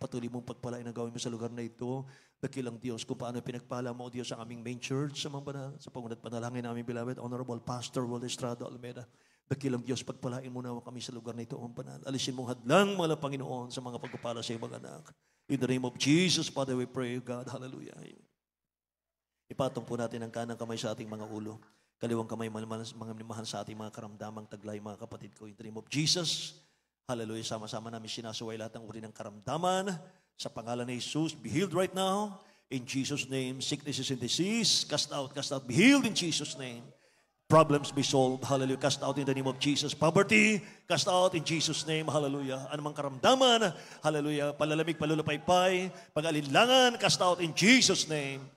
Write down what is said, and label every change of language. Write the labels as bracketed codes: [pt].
[tl] Patuloy mong pagpalain ang gawin mo sa lugar na ito. Dakilang Diyos, kung paano pinagpala mo, O Diyos, sa aming main church, sa mga banal, sa pangunat panalangin namin, beloved, Honorable Pastor Wal Estrada Almeida. Dakilang Diyos, pagpalain mo na kami sa lugar na ito, ang banal. Alisin mong hadlang, mahal na Panginoon, sa mga pagpapala sa iyong mga anak. [en] In the name of Jesus, Father, we pray, God. Hallelujah. [tl] Ipatong po natin ang kanang kamay sa ating mga ulo. Kaliwang kamay, mga mahal sa ating mga karamdamang taglay, mga kapatid ko. [en] In the name of Jesus, hallelujah. [tl] Sama-sama namin sinasuway lahat ng uri ng karamdaman. Sa pangalan ni Jesus, [en] be healed right now. In Jesus' name, sicknesses and disease, cast out, be healed in Jesus' name. problems be solved. Hallelujah. Cast out in the name of Jesus. Poverty, cast out in Jesus' name. Hallelujah. [tl] Anumang karamdaman, hallelujah. Palalamig, palulupaypay, pag-alinlangan, [en] cast out in Jesus' name.